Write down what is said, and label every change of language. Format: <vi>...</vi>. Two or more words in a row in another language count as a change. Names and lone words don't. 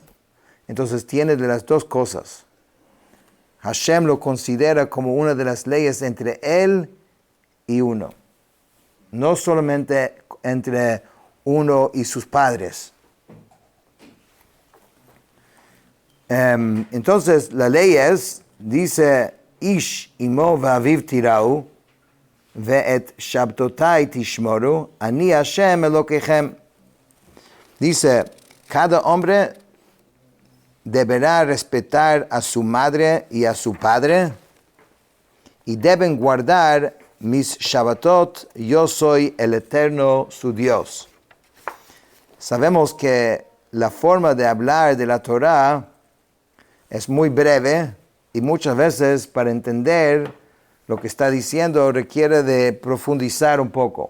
<es>Entonces tiene de las dos cosas. Hashem lo considera como una de las leyes entre él y uno. No solamente entre uno y sus padres. Entonces la ley es, dice,</es> <he>איש אמו ואביו תיראו ואת שבתותי תשמרו אני ה' אלוהיכם.</he> <es>Dice, cada hombre deberá respetar a su madre y a su padre, y deben guardar mis Shabbatot, yo soy el eterno su Dios. Sabemos que la forma de hablar de la Torah es muy breve, y muchas veces para entender lo que está diciendo requiere de profundizar un poco.</es>